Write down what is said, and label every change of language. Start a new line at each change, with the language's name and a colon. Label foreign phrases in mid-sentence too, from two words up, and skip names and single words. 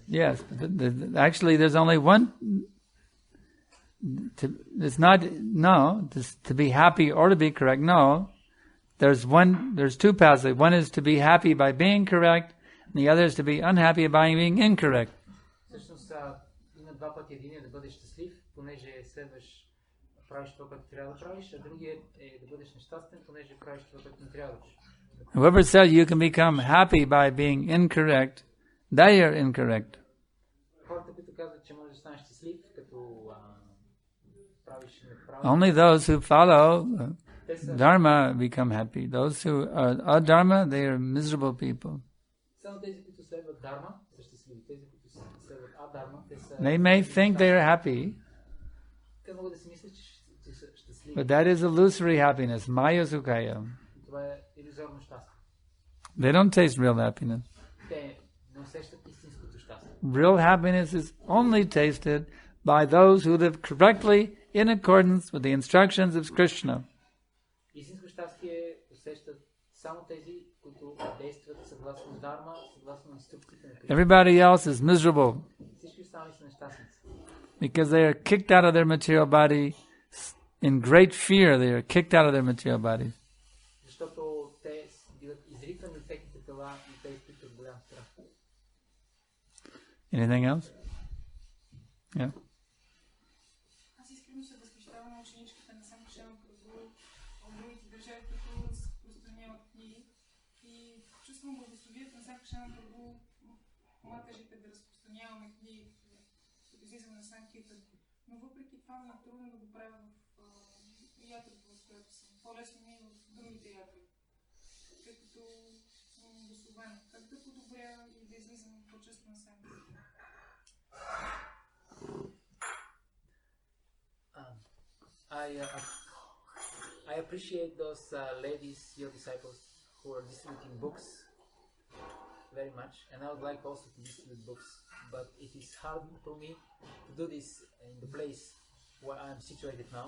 English: Yes, actually there's only one. To be happy or to be correct. No, there's two paths. One is to be happy by being correct, and the other is to be unhappy by being incorrect.
Bulgarian: Има два пъти. Единият да бъдеш щастлив, понеже следваш, правиш това, което трябва да правиш, а другият е да бъдеш нещастен, понеже правиш това, което не трябва да правиш.
English: Whoever says you can become happy by being incorrect, they are incorrect.
Bulgarian: казват, че можеш да станеш щастлив, като правиш неправилно.
English: Only those who follow Dharma become happy. Those who are adharma, they are miserable people.
Bulgarian: Само тези, които следват Дарма, са щастливи. Тези, които следват Адарма, те са...
English: They may think they are happy,
Bulgarian: Те могат да си мислят, че са щастливи.
English: but that is illusory happiness,
Sanskrit: माया सुखाय.
Bulgarian: Това е илюзорно щастие.
English: They don't taste real happiness.
Bulgarian: Те не усещат истинското щастие.
English: Real happiness is only tasted by those who live correctly in accordance with the instructions of Krishna.
Bulgarian: Истинско щастие усещат само тези, които действат съгласно Дарма, съгласно инструкциите на Кришна.
English: Everybody else is miserable
Bulgarian: Всички останали са нещастници.
English: because they are kicked out of their material body in great fear. They are kicked out of their material bodies.
Bulgarian: Защото те биват изритани от техните тела и те изпитват голям страх.
English: Anything else? Yeah.
Bulgarian: Аз искрено се възхищавам на ученичката на Санкаршан от другите държави, които разпространяват книги. И чувствам благословието на Санкаршан Прабу, матежите да разпространяваме книги, като излизам на Санкиртан. Но въпреки това ми е трудно да го правя в ятрата, в която съм. По-лесно ми е в другите ятри, тъй като съм благословена. Как да подобря и да излизам по-често на Санкиртан?
English: I appreciate those ladies, your disciples, who are distributing books very much, and I would like also to distribute books, but it is hard for me to do this in the place where I am situated now.